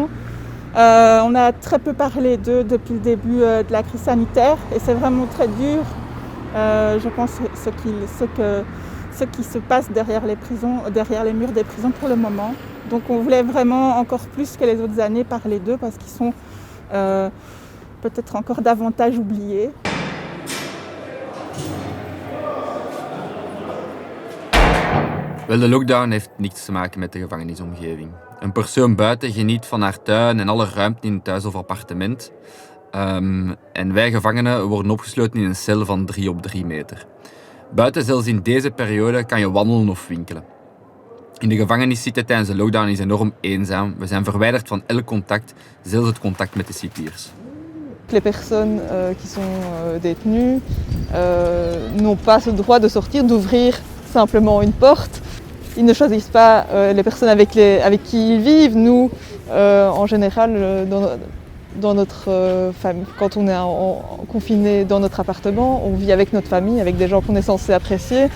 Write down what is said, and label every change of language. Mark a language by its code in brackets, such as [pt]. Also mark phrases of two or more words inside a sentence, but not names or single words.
[fr] On a très peu parlé d'eux depuis le début de la crise sanitaire et c'est vraiment très dur, je pense, ce qui se passe derrière les prisons, derrière les murs des prisons pour le moment. Donc on voulait vraiment encore plus que les autres années parler d'eux parce qu'ils sont peut-être encore davantage oubliés. [nl] Wel, de lockdown heeft niks te maken met de gevangenisomgeving. Een persoon buiten geniet van haar tuin en alle ruimte in het huis of appartement. En wij gevangenen worden opgesloten in een cel van 3 op 3 meter. Buiten, zelfs in deze periode, kan je wandelen of winkelen. In de gevangenis zitten tijdens de lockdown is enorm eenzaam. We zijn verwijderd van elk contact, zelfs het contact met de cipiers. [fr] Les personnes qui sont détenues n'ont pas ce droit de sortir, d'ouvrir simplement une porte. Ils ne choisissent pas les personnes avec qui ils vivent. Nous, en général, dans notre famille, quand on est confiné dans notre appartement, on vit avec notre famille, avec des gens qu'on est censé apprécier.